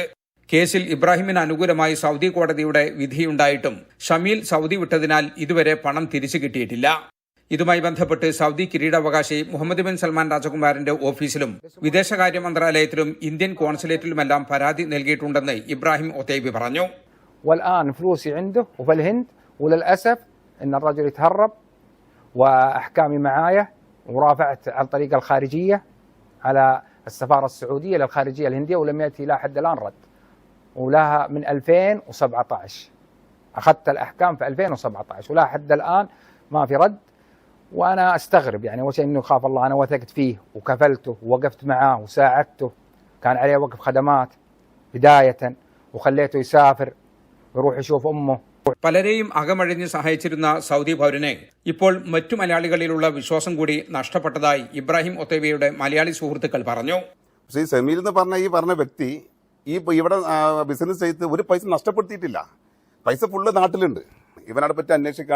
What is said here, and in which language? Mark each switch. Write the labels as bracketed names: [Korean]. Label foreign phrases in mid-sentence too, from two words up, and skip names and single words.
[Malayalam] കേസിൽ ഇബ്രാഹിമിന് അനുകൂലമായി സൗദി കോടതിയുടെ വിധിയുണ്ടായിട്ടും ഷമീൽ സൗദി വിട്ടതിനാൽ ഇതുവരെ പണം തിരിച്ചു കിട്ടിയിട്ടില്ല. ഇതുമായി ബന്ധപ്പെട്ട് സൗദി കിരീടാവകാശി മുഹമ്മദ് ബിൻ സൽമാൻ രാജകുമാരന്റെ ഓഫീസിലും വിദേശകാര്യ മന്ത്രാലയത്തിലും ഇന്ത്യൻ കോൺസുലേറ്റിലുമെല്ലാം പരാതി നൽകിയിട്ടുണ്ടെന്ന് ഇബ്രാഹിം ഒതൈബി പറഞ്ഞു. [Arabic] والآن فلوسي عنده وفي الهند وللأسف إن الرجل يتهرب وأحكامي معايا ورافعت عن طريق الخارجية على السفارة السعودية للخارجية الهندية ولم يأتي إلى حد الآن رد ولها من 2017 أخذت الأحكام في 2017 ولا حد الآن ما في رد. وأنا أستغرب يعني أول شيء إنه خاف الله أنا وثقت فيه وكفلته ووقفت معاه وساعدته كان عليه وقف خدمات بداية وخليته يسافر ويروح يشوف أمه. [Malayalam] പലരെയും അകമഴിഞ്ഞ് സഹായിച്ചിരുന്ന സൗദി പൗരനെ ഇപ്പോൾ മറ്റു മലയാളികളിലുള്ള വിശ്വാസം കൂടി നഷ്ടപ്പെട്ടതായി ഇബ്രാഹിം ഒതൈബിയുടെ മലയാളി സുഹൃത്തുക്കൾ പറഞ്ഞു. പക്ഷേ ഈ സമീൽ എന്ന് പറഞ്ഞ വ്യക്തി ഇവിടെ ബിസിനസ് ചെയ്ത് ഒരു പൈസ നഷ്ടപ്പെടുത്തിയിട്ടില്ല. പൈസ ഫുള്ള് നാട്ടിലുണ്ട്. ഇവനടെ പറ്റി അന്വേഷിക്കുകയാണ്.